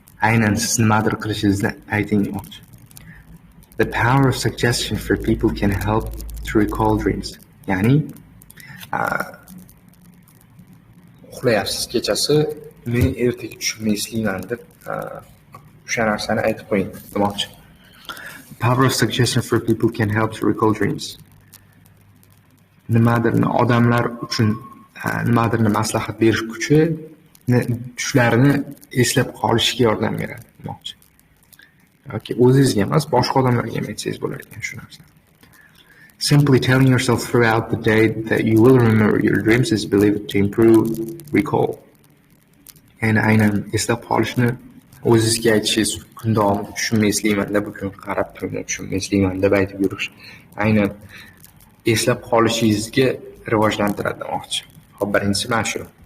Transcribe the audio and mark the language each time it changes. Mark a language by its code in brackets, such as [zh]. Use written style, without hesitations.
[uz] Aynan siz nimadir qilishingizni ayting demoqchi. [en] The power of suggestion for people can help to recall dreams. [uz] Ya'ni uxlayapsiz kechasi, men ertaga tushimni eslayman deb o'sha narsani aytib qo'ying demoqchi. [en] The power of suggestion for people can help to recall dreams. [uz] Nimadirni odamlar uchun nimadirni maslahat berish kuchi tushlarini eslab qolishga yordam beradi demoqchi. Yoki o'zingizga emas, boshqa odamlarga ham aytsangiz bo'lar ekan shu narsani. [en] Simply telling yourself throughout the day that you will remember your dreams is believed to improve recall. [uz] Yani aynan eslab qolishni o'zingizga aytishingiz, kun davomida tushimni eslayman deb, bugun qarab turib tushimni eslayman deb aytib yurish aynan eslab qolishingizga rivojlantiradi demoqchi. Hop, birinchisi mana shu.